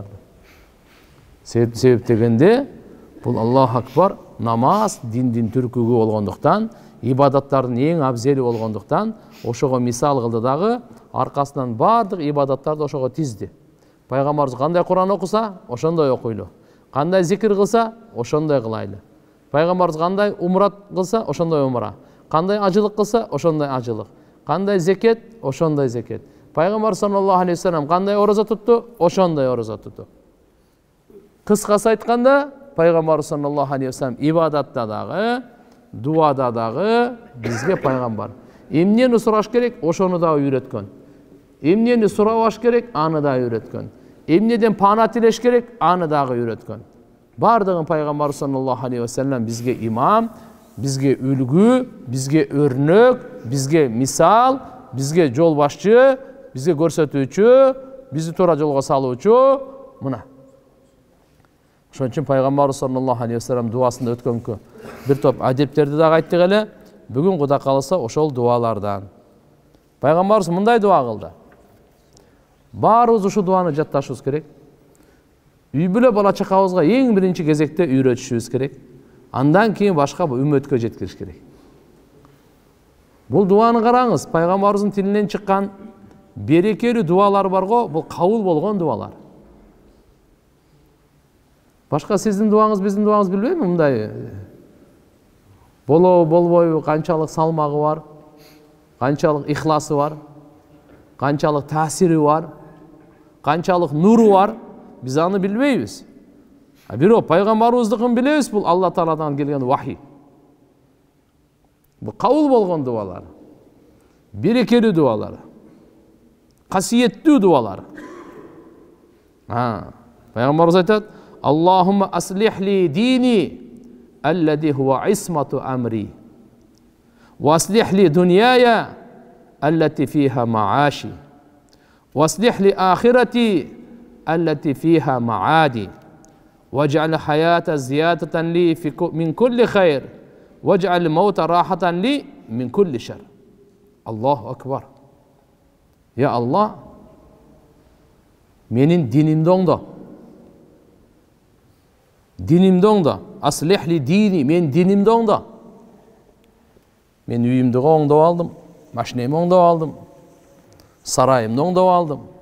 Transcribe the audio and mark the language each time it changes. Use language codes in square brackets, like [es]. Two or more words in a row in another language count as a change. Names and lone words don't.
[ky] Себеп дегенде, бул [ar] الله أكبر, [ky] намаз диндин түркүгү болгондуктан, ибадаттардын эң абзели болгондуктан, ошого мисал кылды дагы, аркасынан бардык ибадаттарды ошого тизди. Пайгамбарыбыз кандай Куран окуса, ошондой окуйлу. Кандай зикир кылса, ошондой кылайлы. Пайгамбарыбыз кандай умрат кылса, ошондой умра. Кандай ажылык кылса, ошондой ажылык. Кандай зекет, ошондой зекет. Пайгамбар [ar] صلى الله عليه وسلم [ky] кандай ораза тутту, ошондой ораза тутту. Кыскасы айтканда, Пайгамбар [ar] صلى الله عليه وسلم [ky] ибадатта дагы, дуада дагы бизге пайгамбар. Эмнени сураш керек, ошону да үйрөткөн. Эмнени сурабаш керек, аны да үйрөткөн. Эмнеден пана тилеш керек, аны дагы үйрөткөн. Бардыгын Пайгамбар [ar] صلى الله عليه وسلم [ky] бизге имам, бизге үлгү, бизге өрнөк, бизге мисал, бизге жол башчы, бизге көрсөтүүчү, бизди туура жолго салуучу, мына. Ошон үчүн Пайгамбар [ar] صلى الله عليه وسلم [ky] дуасында өткөнкү бир топ адептерди дагы айттык эле. Бүгүн Кудай кааласа ошол дуалардан. Пайгамбарыбыз мындай дуа кылды. Баарыбыз ушу дуаны жатташыбыз керек. Үй бүлө бала чакабызга эң биринчи кезекте үйрөтүшүбүз керек. Андан кийин башка үммөткө жеткириш керек. Бул дуаны караңыз, Пайгамбарыбыздын тилинен чыккан берекелүү дуалар барго, бул кабыл болгон дуалар. Башка сиздин дуаңыз, биздин дуаңыз билбейм, мындай болобу, болбойбу, канчалык салмагы бар. [uz] Qanchalik ixlası var, qanchalik ta'siri var, qanchalik nuru var, biz аны bilmeybiz. [ky] Бирок пайгамбарыбыздыкын билебиz, бул Алла Тааладан келген вахий. Бул кабыл болгон дуалар, берекелүү дуалар, касиеттүү дуалар. Пайгамбарыбыз айтат: [ar] "اللهم أصلح لي ديني الذي هو عصمة أمري وأصلح لي دنياي التي فيها معاشي وأصلح لي آخرتي التي فيها معادي, واجعل الحياة زيادة لي من كل خير واجعل الموت راحة لي من كل شر". الله أكبر. يا الله [ky] менин динимди оңдо. Динимди оңдо. [ar] أصلح لي ديني, [ky] мен динимди оңдо. Мен үйүмдү оңдоп алдым, машинемди оңдоп алдым, сарайымды оңдоп алдым.